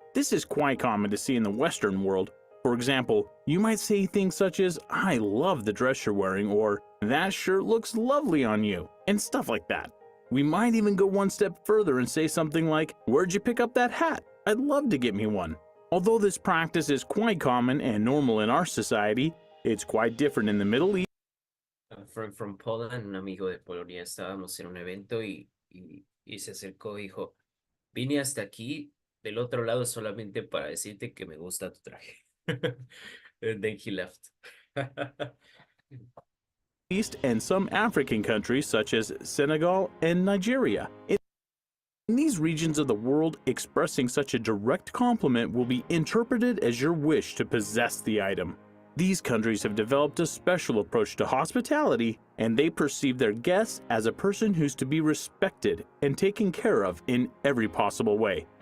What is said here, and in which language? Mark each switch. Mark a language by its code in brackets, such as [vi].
[en] This is quite common to see in the Western world. For example, you might say things such as, "I love the dress you're wearing," or "That shirt looks lovely on you," and stuff like that. We might even go one step further and say something like, "Where'd you pick up that hat? I'd love to get me one." Although this practice is quite common and normal in our society, it's quite different in the Middle East. From Poland, [es] un amigo de Polonia, estábamos en un evento y se acercó y dijo, vine hasta aquí del otro lado solamente para decirte que me gusta tu traje. [en] And then he left. East and some African countries such as Senegal and Nigeria. In these regions of the world, expressing such a direct compliment will be interpreted as your wish to possess the item. These countries have developed a special approach to hospitality, and they perceive their guests as a person who's to be respected and taken care of in every possible way.